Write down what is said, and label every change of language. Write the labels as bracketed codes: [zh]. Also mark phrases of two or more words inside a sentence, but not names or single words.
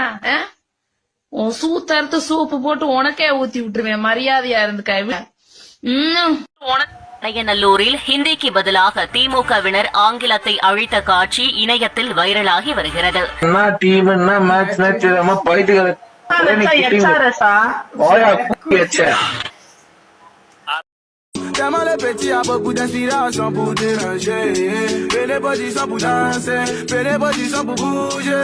[ta] உன் சூத்த அறுத்து சூப்பு போட்டு உனக்கே ஊத்தி விட்டுருவேன். மரியாதையா இருந்துக்க. நல்லூரில் ஹிந்திக்கு பதிலாக திமுகவினர் ஆங்கிலத்தை அழித்த காட்சி இணையத்தில் வைரலாகி வருகிறது. [fr] Tellement les petits a beaucoup d'inspiration pour déranger. Fais les positions pour danser, fais les positions pour bouger.